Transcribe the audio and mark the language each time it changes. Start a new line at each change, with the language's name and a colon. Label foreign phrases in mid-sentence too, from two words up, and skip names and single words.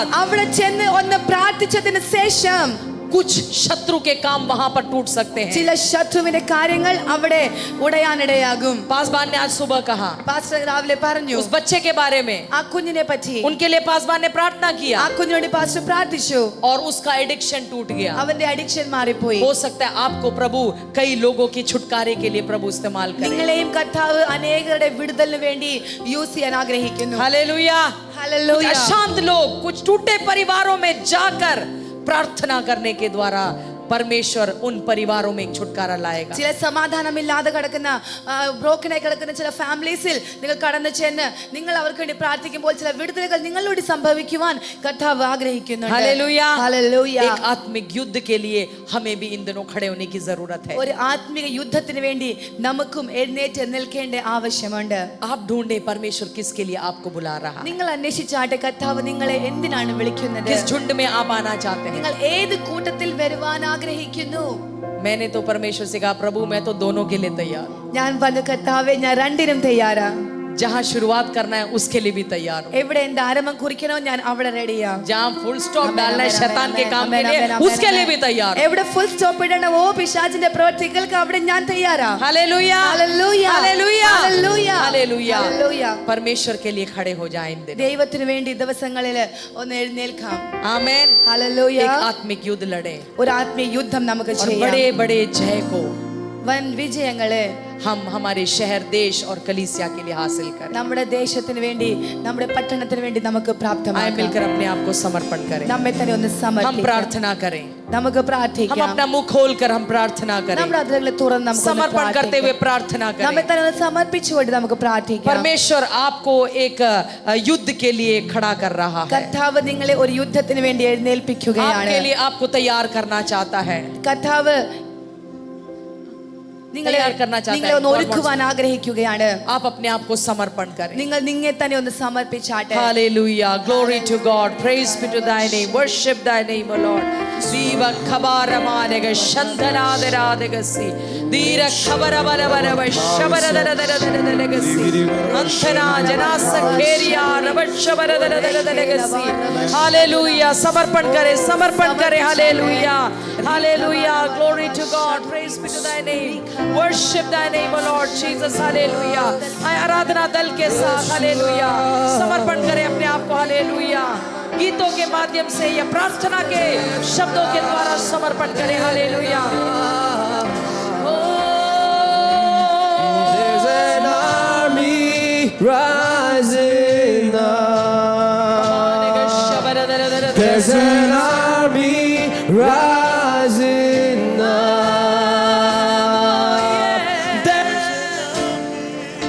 Malayalam: അവിടെ ചെന്ന് ഒന്ന് പ്രാർത്ഥിച്ചതിന് ശേഷം
Hindi: कुछ शत्रु के काम वहां पर टूट सकते हैं.
Malayalam: ചില ശത്രുവിന്റെ കാര്യങ്ങൾ അവിടെ ഉടയാനിടയാകും.
Hindi: पासवान ने आज सुबह कहा
Malayalam: പാസ്റ്റർ രാവിലെ പറഞ്ഞു
Hindi: उस बच्चे के बारे में,
Malayalam: ആ കുഞ്ഞിനെ പറ്റി.
Hindi: उनके लिए पासवान ने प्रार्थना किया
Malayalam: ആ കുഞ്ഞിനോട് പാസ്റ്റർ പ്രാർത്ഥിച്ചു,
Hindi: और उसका एडिक्शन टूट गया.
Malayalam: അവന്റെ അഡിക്ഷൻ മാറിപ്പോയി.
Hindi: हो सकता है आपको प्रभु कई लोगों के छुटकारे के लिए प्रभु इस्तेमाल करे.
Malayalam: നിങ്ങളെയും കർത്താവ് അനേകരുടെ വിടുതലിന് വേണ്ടി യൂസ് ചെയ്യാൻ ആഗ്രഹിക്കുന്നു.
Hindi: हालेलुया.
Malayalam: ഹല്ലേലൂയ.
Hindi: अशांत लोग कुछ टूटे परिवारों में जाकर प्रार्थना करने के द्वारा परमेश्वर उन परिवारों में एक छुटकारा लाएगा.
Malayalam: ചില സമാധാനമില്ലാതെ കിടക്കുന്ന ബ്രോക്കനായി കിടക്കുന്ന ചില ഫാമിലീസിൽ നിങ്ങൾ കടന്നു ചെന്ന് നിങ്ങൾ അവർക്ക് വേണ്ടി പ്രാർത്ഥിക്കുമ്പോൾ ചില വിടുതലുകൾ നിങ്ങളോട് സംഭവിക്കുവാൻ കർത്താവ് ആഗ്രഹിക്കുന്നുണ്ട്.
Hindi: हालेलुया.
Malayalam: ഹല്ലേലൂയ.
Hindi: एक आत्मिक युद्ध के लिए हमें भी इन दिनों खड़े होने की जरूरत है.
Malayalam: ഒരു ആത്മിക യുദ്ധത്തിന് വേണ്ടി നമുക്കും എഴുന്നേറ്റ് നിൽക്കേണ്ട ആവശ്യമുണ്ട്.
Hindi: आप ढूंढे परमेश्वर किसके लिए आपको बुला रहा है,
Malayalam: നിങ്ങൾ അന്വേഷിച്ചാട്ടെ കർത്താവ് നിങ്ങളെ എന്തിനാണ് വിളിക്കുന്നത്,
Hindi: किस झुंड में आप आना चाहते हैं.
Malayalam: നിങ്ങൾ ഏത് കൂട്ടത്തിൽ വരുവാൻ ആഗ്രഹിക്കുന്നു.
Hindi: मैंने तो परमेश्वर से कहा प्रभु मैं तो दोनों के लिए तैयार हूं.
Malayalam: ഞാൻ പറഞ്ഞു കർത്താവേ ഞാൻ രണ്ടിനും തയ്യാറാ.
Hindi: जहां शुरुआत करना है उसके लिए भी तैयार हूं.
Malayalam: എവിടെ എന്റെ ആരംഭം കുറിക്കണോ ഞാൻ അവിടെ റെഡിയാ.
Hindi: जहां
English: full stop
Hindi: डालना है शैतान के काम के लिए उसके लिए भी तैयार हूं.
Malayalam: എവിടെ
English: full stop
Malayalam: ഇടണം ഓ പിശാചിന്റെ പ്രവർത്തികൾക്ക് അവിടെ ഞാൻ തയ്യാറാ.
Hindi: हालेलुया.
Malayalam: ഹല്ലേലൂയ.
Hindi: हालेलुया.
Malayalam: ഹല്ലേലൂയ.
Hindi: हालेलुया.
Malayalam: ഹല്ലേലൂയ.
Hindi: परमेश्वर के लिए खड़े हो जाएं इन दिनों.
Malayalam: ദൈവത്തിന് വേണ്ടി ദിവസങ്ങളിൽ ഒന്ന് എഴുന്നേൽക്കാം.
Hindi: आमेन.
Malayalam: ഹല്ലേലൂയ.
Hindi: एक आत्मिक युद्ध लड़े
Malayalam: ഒരു ആത്മീയ യുദ്ധം നമുക്ക്
Hindi: और
Malayalam: ചെയ്യാം.
Hindi: बड़े बड़े जय को
Malayalam: വൻ വിജയങ്ങളെ
Hindi: हम हमारे शहर देश और कलीसिया के लिए हासिल करें.
Malayalam: നമ്മുടെ ദേശത്തിന് വേണ്ടി നമ്മുടെ പട്ടണത്തിന് വേണ്ടി നമുക്ക്
Hindi: आए
Malayalam: പ്രാപ്തമാക്കാം.
Hindi: मिलकर अपने आप को समर्पण करें.
Malayalam: നമ്മെ തന്നെ ഒന്ന്
Hindi: हम
Malayalam: സമർപ്പിക്കാം.
Hindi: प्रार्थना करें.
Malayalam: നമുക്ക്
Hindi: हम
Malayalam: പ്രാർത്ഥിക്കാം.
Hindi: अपना मुंह खोलकर हम प्रार्थना करें.
Malayalam: നമ്മുടെ അതിരുകളെ തുറന്ന് നമുക്ക്
Hindi: समर्पण करते हुए प्रार्थना
Malayalam: നമ്മെ
Hindi: करें.
Malayalam: തന്നെ ഒന്ന് സമർപ്പിച്ചുകൊണ്ട് നമുക്ക് പ്രാർത്ഥിക്കാം.
Hindi: परमेश्वर आपको एक युद्ध के लिए खड़ा कर रहा है.
Malayalam: കർത്താവ് നിങ്ങളെ ഒരു യുദ്ധത്തിന് വേണ്ടി എഴുന്നേൽപ്പിക്കുകയാണ്.
Hindi: आपके लिए आपको तैयार करना चाहता है.
Malayalam: കർത്താവ്
Hindi: तैयार करना चाहता
Malayalam: നിങ്ങളെ ഒന്ന്
Hindi: है.
Malayalam: ഒരുക്കുവാൻ ആഗ്രഹിക്കുകയാണ്.
Hindi: आप अपने आप को समर्पण करें.
Malayalam: നിങ്ങൾ നിങ്ങളെ തന്നെ ഒന്ന് സമർപ്പിച്ചാട്ടെ.
English: Hallelujah. Glory to God. Praise be to thy name. Worship thy name, O Lord. Diva khabaramanega shandaladeradegasi. Dira khabarabarabara shabaradadadadadadagasi. Anthana janasa kheriya rabashabaradadadadadagasi. Hallelujah.
Hindi: समर्पण करें, समर्पण करें.
English: Hallelujah. Hallelujah. Glory to God. Praise be to thy name. Worship thy name, O Lord Jesus. Hallelujah.
Hindi: आराधना दल के साथ हालेलुया समर्पण करें अपने आप को. हालेलुया. गीतों के माध्यम से या प्रार्थना के शब्दों के द्वारा समर्पण करें. हालेलुया.
English: There's an army rising up. There's an army rising up.